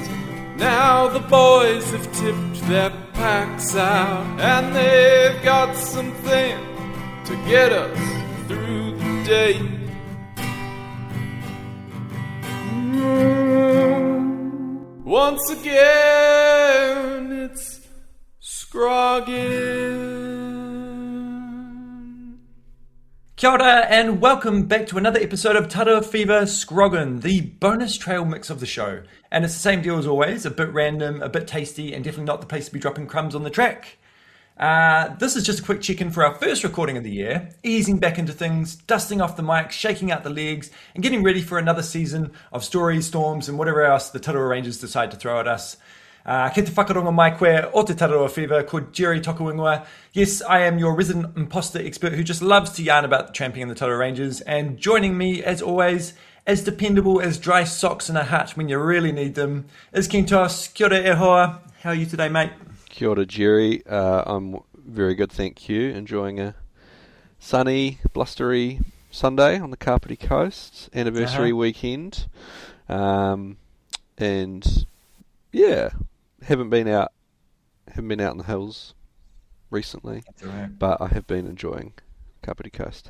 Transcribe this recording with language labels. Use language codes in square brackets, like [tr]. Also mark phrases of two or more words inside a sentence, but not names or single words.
[en] Now the boys have tipped their packs out, and they've got something to get us through the day. Once again, it's Scroggin. [mi] Kia ora [en] and welcome back to another episode of Tararua Fever Scroggin, the bonus trail mix of the show. And it's the same deal as always, a bit random, a bit tasty, and definitely not the place to be dropping crumbs on the track. This is just a quick check-in for our first recording of the year, easing back into things, dusting off the mic, shaking out the legs, and getting ready for another season of stories, storms, and whatever else the Tararua Rangers decide to throw at us. [mi] Ke te whakaronga mai koe o te Tararua Fever, called Jerry Tokuingua. [en] Yes, I am your resident imposter expert who just loves to yarn about the tramping and the Tararua Rangers, and joining me, as always, as dependable as dry socks in a hut when you really need them, is Kentos. [mi] Kia ora e hoa. [en] How are you today, mate? [mi] Kia ora, Jerry. [en] I'm very good, thank you. Enjoying a sunny, blustery Sunday on the Kapiti Coast, anniversary weekend. And yeah, haven't been out in the hills recently, but I have been enjoying Kapiti Coast.